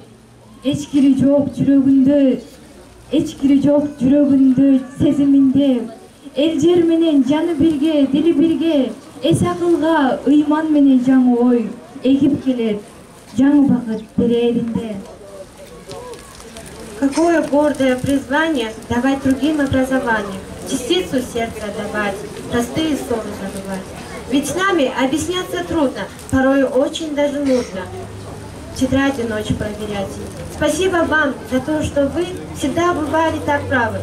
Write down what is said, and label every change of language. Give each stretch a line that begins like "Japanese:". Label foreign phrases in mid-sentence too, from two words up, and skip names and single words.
Kyrgyz: Эчкири жок жүрөгүндө сезиминде. Эл жер менен жаны бирге, дили бирге. Эс акылга ыйман менен жаңы ой эгип келет. Жаңы бакыт береринде.
Russian: Какое гордое призвание давать другим образование, частицу сердца давать, простые ссоры забывать. Ведь с нами объясняться трудно, порой очень даже нудно. Тетради ночью проверять. Спасибо вам за то, что вы всегда бывали так правы.